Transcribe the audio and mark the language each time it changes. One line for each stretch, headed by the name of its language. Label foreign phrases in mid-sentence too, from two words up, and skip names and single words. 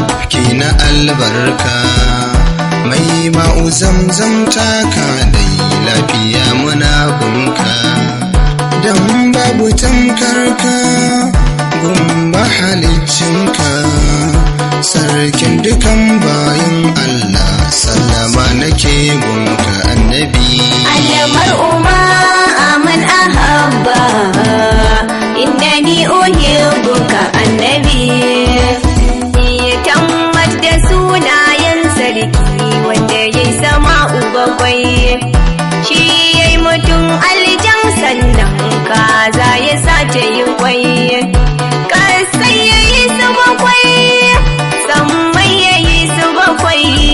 Hausa: Ki na albarka, mai ma'u Zamzam taka dai lafiya muna gunka. Dan babu tamkar ka, gun mahaliccinka. Sarkin dukan bayin Allah, sallama nake gunka annabi.
Arabic: المرء مع من أحب. إنني أحبك النبي.
Hausa: Tammat da sunayen sarki wanda ya yi sama'u bakwai. Shi ya yi mutum aljan sannan kaza ya sa ta yi kwai. Kasai ya yi su bakwai, sammai ya yi su bakwai.